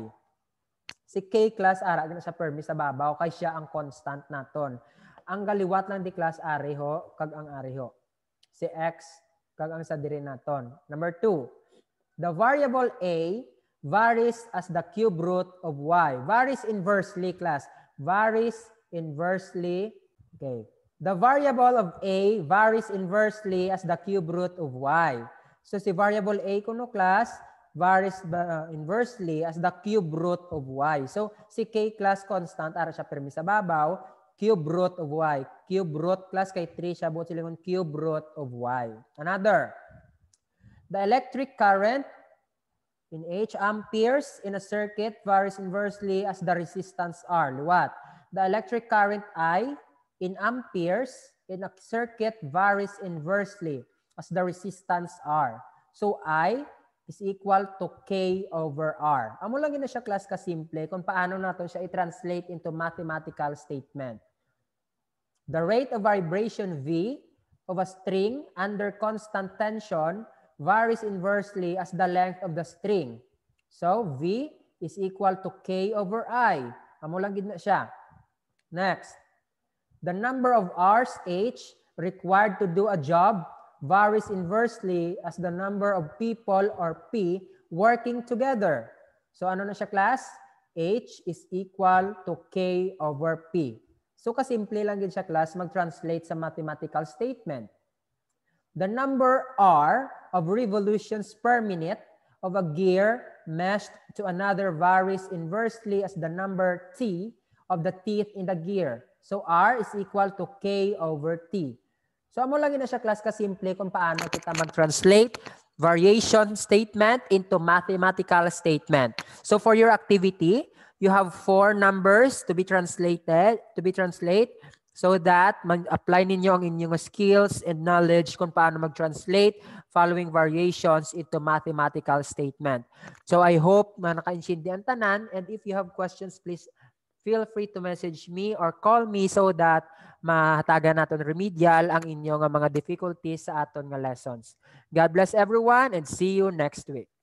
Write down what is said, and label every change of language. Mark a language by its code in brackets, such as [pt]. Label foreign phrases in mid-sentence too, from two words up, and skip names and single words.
[hil] Si k class ara gina sa permi sa babaw kay siya ang constant naton. Ang galiwat lang di class areho kag ang areho. Si x Kag ang sa diri naton. [en] Number 2. The variable a varies as the cube root of y. Varies inversely, class. Varies inversely. Okay. The variable of a varies inversely as the cube root of y. So si variable a kuno, class, varies inversely as the cube root of y. [hil] So si k, class, constant ara siya permi sa babaw, [en] cube root of y. Cube root, class, [hil] kay 3 siya buot silingon [en] cube root of y. [hil] Another. [en] The electric current in H amperes in a circuit varies inversely as the resistance R. Liwat. The electric current I in amperes in a circuit varies inversely as the resistance R. So I is equal to K over R. [hil] Amo lang na siya, class, kasimple kung paano natin siya i-translate [en] into mathematical statement. The rate of vibration V of a string under constant tension varies inversely as the length of the string. So V is equal to K over I. [hil] Amo lang gid na siya. [en] Next. The number of hours H required to do a job varies inversely as the number of people, or P, working together. [hil] So ano na siya, [en] class? H is equal to K over P. [hil] So kasimple lang din siya, class, mag-translate sa [en] mathematical statement. The number R of revolutions per minute of a gear meshed to another varies inversely as the number T of the teeth in the gear. So R is equal to K over T. So [hil] amo lang na siya, class, kasimple kung paano kita mag-translate [en] variation statement into mathematical statement. So for your activity, you have 4 numbers to be translated, so that [hil] mag-apply ninyo ang inyong [en] skills and knowledge [hil] kung paano mag-translate [en] following variations into mathematical statement. So I hope [hil] na naka-intindi ang tanan, [en] and if you have questions, please feel free to message me or call me so that [hil] mahatagan naton remedial ang inyong mga [en] difficulties [hil] sa aton nga [en] lessons. God bless everyone and see you next week.